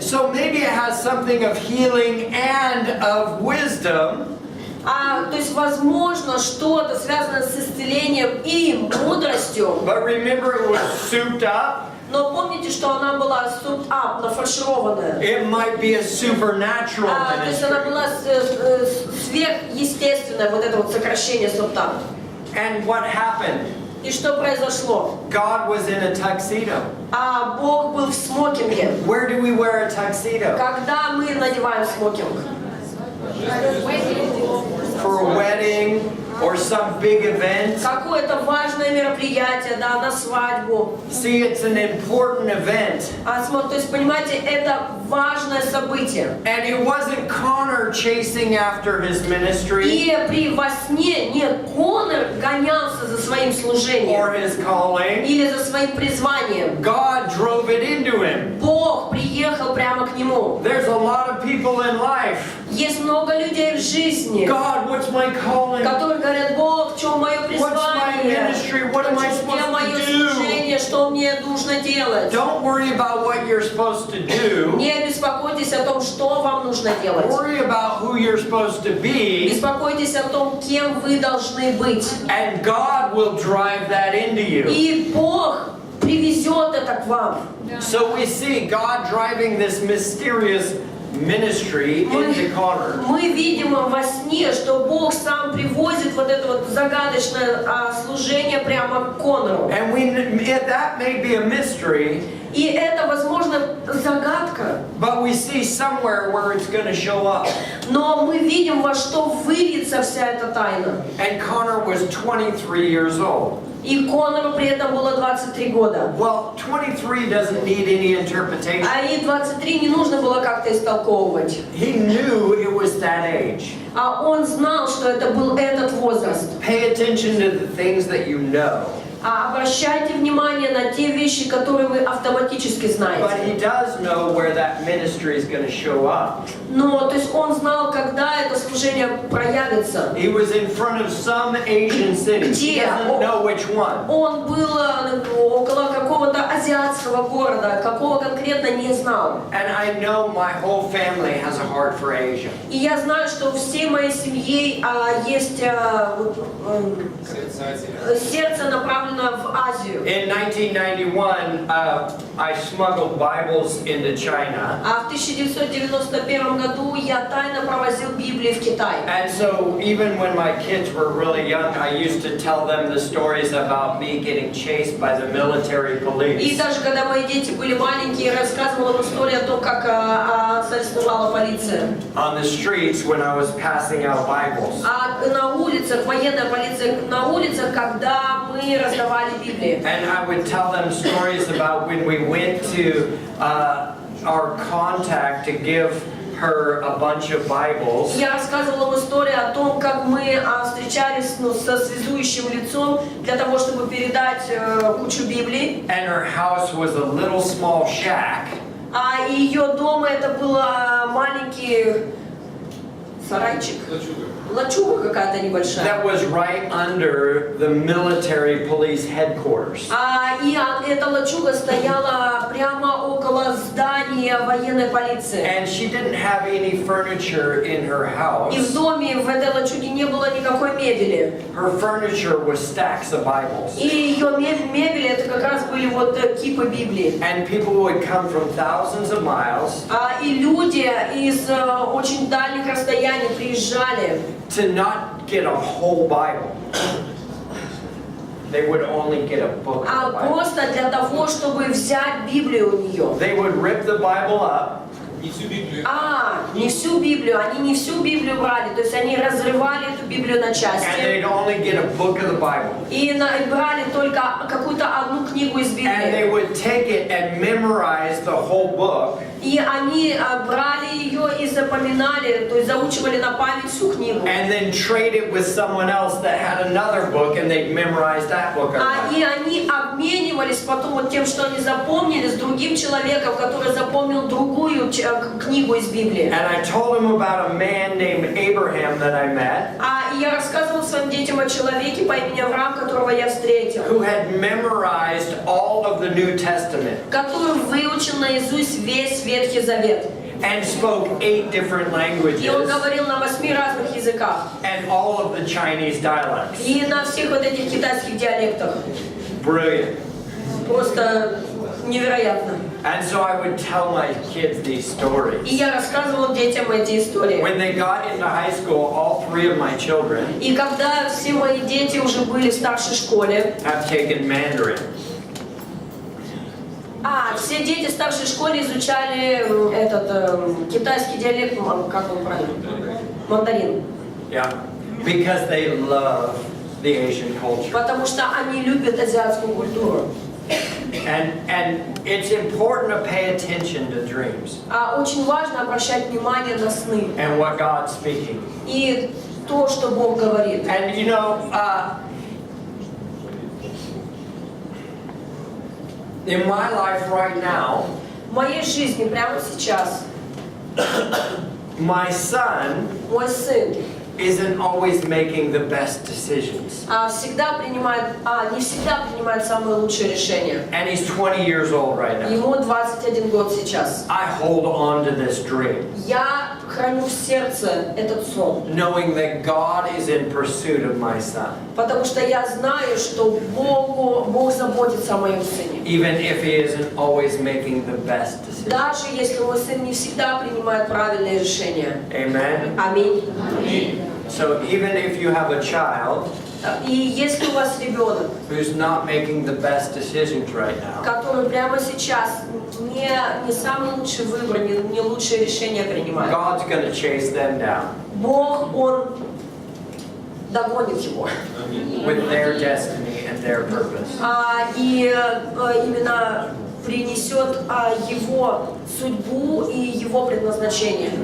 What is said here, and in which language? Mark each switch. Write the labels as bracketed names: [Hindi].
[English] So maybe it has something of healing and of wisdom. [Russian] То есть, возможно, что-то связано с исцелением и мудростью. [English] But remember, it was souped up. [Russian] Но помните, что она была souped-up, нафаршированная. [English] It might be a supernatural [Russian] То есть она [English] ministry. [Russian] была сверхъестественная, вот это вот сокращение souped-up. [English] And what happened? [Russian] И что произошло? [English] God was in a tuxedo. [Russian] Бог был в смокинге. [English] Where do we wear a tuxedo? [Russian] Когда мы надеваем смокинг? [English] For a wedding or some big event? [Russian] Какое-то важное мероприятие, да, на свадьбу. [English] See, it's an important event. [Russian] То есть, понимаете, это важное событие. [English] And it wasn't Connor chasing after his ministry [Russian] И во сне, нет, Конор гонялся за своим [English] or [Russian] служением [English] his calling. [Russian] или за своим призванием. [English] God drove it into him. [Russian] Бог приехал прямо к нему. [English] There's a lot of people in life. [Russian] Есть много людей в жизни, [English] God, what's my calling? [Russian] которые говорят: Бог, в чем мое [English] What's my [Russian] призвание? [English] ministry? What am I [Russian] Где [English] supposed [Russian] мое [English] to do? [Russian] служение? Что мне нужно делать? [English] Don't worry about what you're supposed to do. [Russian] Не беспокойтесь о том, что вам нужно делать. [English] Worry about who you're supposed to be. [Russian] Беспокойтесь о том, кем вы должны быть. [English] And God will drive that into you. [Russian] И Бог привезет это к вам. [English] So we see God driving this mysterious ministry into Connor. [Russian] Мы видим во сне, что Бог сам привозит вот это вот загадочное служение прямо к Конору. [English] And that may be a mystery, [Russian] И это, возможно, загадка. [English] but we see somewhere where it's going to show up. [Russian] Но мы видим, во что выльется вся эта тайна. [English] And Connor was 23 years old. [Russian] И Конору при этом было 23 года. [English] Well, 23 doesn't need any interpretation. [Russian] И 23 не нужно было как-то истолковывать. [English] He knew it was that age. [Russian] Он знал, что это был этот возраст. [English] Pay attention to the things that you know. [Russian] Обращайте внимание на те вещи, которые вы автоматически [English] But [Russian] знаете. [English] he does know where that ministry is going to show up. [Russian] Но, то есть он знал, когда это служение проявится. [English] He was in front of some Asian city. He doesn't know which one. [Russian] Он был около какого-то азиатского города, какого конкретно не знал. [English] And I know my whole family has a heart for Asia. [Russian] И я знаю, что у всей моей семьи есть сердце направлено в Азию. [English] In 1991, I smuggled Bibles into China. [Russian] В 1991 году я тайно провозил Библию в Китай. [English] And so even when my kids were really young, I used to tell them the stories about me getting chased by the military [Russian] И [English] police. [Russian] даже когда мои дети были маленькие, я рассказывала им историю о том, как арестовала полиция. [English] On the streets when I was passing out Bibles. [Russian] На улицах, военная полиция на улицах, когда мы раздавали Библии. [English] And I would tell them stories about when we went to our contact to give her a bunch of Bibles. [Russian] Я рассказывала им историю о том, как мы встречались со связующим лицом для того, чтобы передать кучу Библий. [English] And her house was a little small shack. [Russian] И ее дома это был маленький сарайчик. Лачуга какая-то небольшая. [English] That was right under the military police headquarters. [Russian] И эта лачуга стояла прямо около было здание военной полиции. [English] And she didn't have any furniture in her [Russian] И в [English] house. [Russian] доме в этой лачуге не было никакой мебели. [English] Her furniture was stacks of Bibles. [Russian] И ее мебель это как раз были вот кипы Библии. [English] And people would come from thousands of miles [Russian] И люди из очень дальних расстояний приезжали. [English] to not get a whole Bible. They would only get a book of the Bible. [Russian] Просто для того, чтобы взять Библию у нее. They would rip the Bible up Не всю Библию. Не всю Библию, они не всю Библию брали, то есть они разрывали эту Библию на [English] and [Russian] части. [English] they'd only get a book of the Bible. [Russian] И брали только какую-то одну книгу из [English] And they [Russian] Библии. [English] would take it and memorize the whole book. [Russian] И они брали ее и запоминали, то есть заучивали на память всю книгу. [English] And then trade it with someone else that had another book and they'd memorize that book. [Russian] И они обменивались потом вот тем, что они запомнили, с другим человеком, который запомнил другую книгу из Библии. [English] And I told him about a man named Abraham that I met, [Russian] И я рассказывала своим детям о человеке по имени Авраам, которого я встретил, [English] who had memorized all of the New Testament [Russian] который выучил наизусть весь Ветхий Завет. [English] and spoke 8 different [Russian] И он говорил на 8 разных языках. [English] and all of the Chinese dialects. [Russian] И на всех вот этих китайских диалектах. [English] Brilliant. [Russian] Просто невероятно. [English] And so I would tell my kids these stories. [Russian] И я рассказывала детям эти истории. [English] When they got into high school, all 3 of my children [Russian] И когда все мои дети уже были в старшей школе, [English] have taken Mandarin. [Russian] все дети в старшей школе изучали китайский диалект, как он правильно? Мандарин. [English] Yeah. Because they love the Asian culture. [Russian] Потому что они любят азиатскую культуру. [English] And it's important to pay attention to dreams [Russian] Очень важно обращать внимание на сны. [English] and what God's speaking. [Russian] И то, что Бог говорит. [English] And you know, in my life right now, [Russian] В моей жизни прямо сейчас [English] my son [Russian] мой сын [English] isn't always making the best decisions. [Russian] всегда принимает, не всегда принимает самые лучшие решения. [English] And he's 20 years old right now. [Russian] Ему 21 год сейчас. [English] I hold on to this dream, [Russian] Я храню в сердце этот сон, [English] knowing that God is in pursuit of my son, [Russian] потому что я знаю, что Бог заботится о моем сыне. [English] even if he isn't always making the best decisions. [Russian] Даже если мой сын не всегда принимает правильные решения. [English] Amen? [Russian] Аминь. [English] So even if you have a child [Russian] И если у вас ребенок, [English] who's not making the best decisions right now, [Russian] который прямо сейчас не самый лучший выбор, не лучшие решения принимает, [English] God's going to chase them down [Russian] Бог, Он догонит его. [English] with their destiny and their purpose. [Russian] И именно принесет его судьбу и его предназначение.